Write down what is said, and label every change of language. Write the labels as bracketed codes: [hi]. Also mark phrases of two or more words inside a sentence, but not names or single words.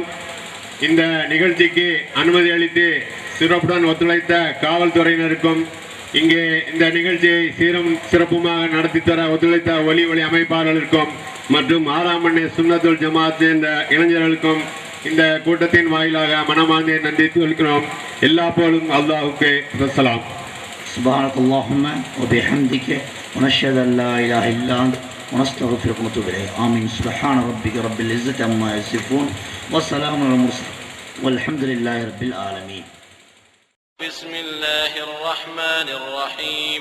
[ta] இந்த நிகழ்ச்சிக்கு அனுமதி அளித்து சிறப்புடன் ஒத்துழைத்த காவல்துறையினருக்கும், இங்கே இந்த நிகழ்ச்சியை சீரும் சிறப்புமாக நடத்தி தர ஒத்துழைத்த ஒலி அமைப்பாளர்களுக்கும் மற்றும் 6ஆம் எண்ணை சுன்னத்துல் ஜமாத் என்ற இளைஞர்களுக்கும் இந்த கூட்டத்தின் வாயிலாக மனமார்ந்த நன்றி தெரிவிக்கிறோம். எல்லா போலும் அல்லாஹுக்கு வஸ்ஸலாம். [ar] سبحانك اللهم وبحمدك ونشهد أن لا إله إلا أنت ونستغفرك ونتوب إليك. آمين. سبحان ربك رب العزة عما يصفون وسلام على المرسلين والحمد لله رب العالمين. بسم الله الرحمن الرحيم.